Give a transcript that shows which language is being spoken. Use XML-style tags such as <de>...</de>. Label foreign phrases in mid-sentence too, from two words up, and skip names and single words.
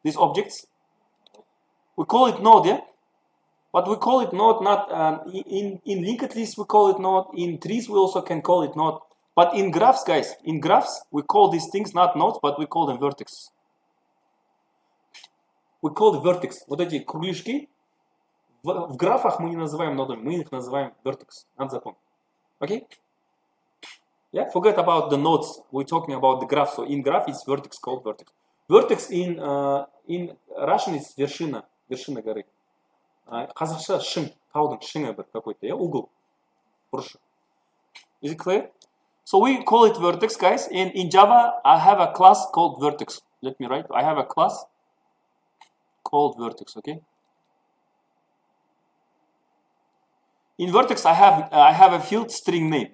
<en>these objects? We call it node, yeah? But we call it node not in linked lists we call it node, in trees we also can call it node. But in graphs, guys, in graphs, we call these things not nodes, but we call them vertex. We call it vertex.</en> <ru>Вот эти кругляшки, в графах мы не называем нодами, мы их называем vertex. Надо запомнить.</ru> <en>Okay? Yeah, forget about the nodes. We're talking about the graph. So in graph, it's vertex called vertex. Vertex in Russian is</en> <ru>вершина горы.</ru> <kk>Қазақша шың, таудың шыңы бір какой-то, yeah?</kk> <ru>Угол,</ru> <kk>бұрышы.</kk> <en>Is it clear? So we call it vertex, guys. And in Java, I have a class called vertex. Let me write. I have a class called vertex. Okay. In vertex, I have a field string name.</en>